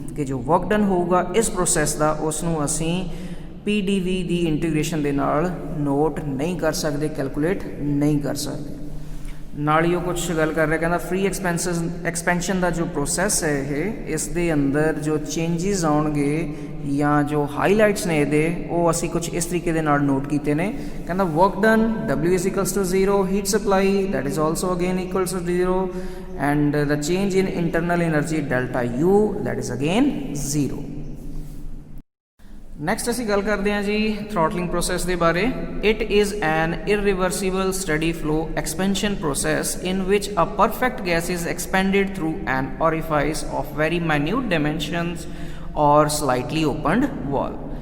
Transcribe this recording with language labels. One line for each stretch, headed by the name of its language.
Punjabi: ਕਿ ਜੋ work done ਹੋਊਗਾ ਇਸ ਪ੍ਰੋਸੈਸ ਦਾ ਉਸ ਨੂੰ ਅਸੀਂ PdV ਦੀ ਇੰਟੀਗ੍ਰੇਸ਼ਨ ਦੇ ਨਾਲ ਨੋਟ ਨਹੀਂ ਕਰ ਸਕਦੇ, ਕੈਲਕੂਲੇਟ ਨਹੀਂ ਕਰ ਸਕਦੇ। ਨਾਲ ਹੀ ਉਹ ਕੁਛ ਗੱਲ ਕਰ ਰਿਹਾ, ਕਹਿੰਦਾ ਫ੍ਰੀ ਐਕਸਪੈਂਸ਼ਨ ਦਾ ਜੋ ਪ੍ਰੋਸੈਸ ਹੈ ਇਹ, ਇਸ ਦੇ ਅੰਦਰ ਜੋ ਚੇਂਜਿਸ ਆਉਣਗੇ ਜਾਂ ਜੋ ਹਾਈਲਾਈਟਸ ਨੇ ਇਹਦੇ, ਉਹ ਅਸੀਂ ਕੁਛ ਇਸ ਤਰੀਕੇ ਦੇ ਨਾਲ ਨੋਟ ਕੀਤੇ ਨੇ। ਕਹਿੰਦਾ
English: Work done W is equals to 0, heat supply that is also again equals to 0, and the change in internal energy delta U that is again 0।
Punjabi: Next ਅਸੀਂ ਗੱਲ ਕਰਦੇ ਹਾਂ ਜੀ ਥ੍ਰੋਟਲਿੰਗ ਪ੍ਰੋਸੈਸ ਦੇ ਬਾਰੇ।
English: It is an irreversible steady flow expansion process in which a perfect gas is expanded through an orifice of very minute dimensions or slightly opened wall।